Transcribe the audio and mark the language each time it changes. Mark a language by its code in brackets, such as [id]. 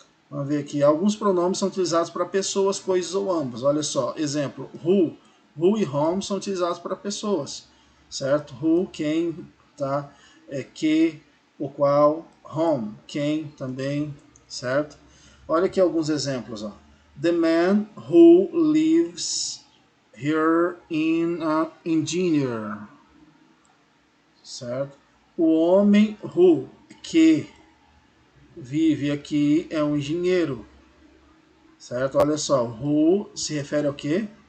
[pt] Vamos ver aqui, alguns pronomes são utilizados para pessoas, coisas ou ambos. Olha só, exemplo, who. Who e whom são utilizados para pessoas, certo? Who, quem, tá? Que, o qual, whom, quem também, certo? Olha aqui alguns exemplos, ó. [en] The man who lives here in an engineer. [pt] certo? O homem who, que vive aqui, é um engenheiro, certo? Olha só, who se refere ao quê?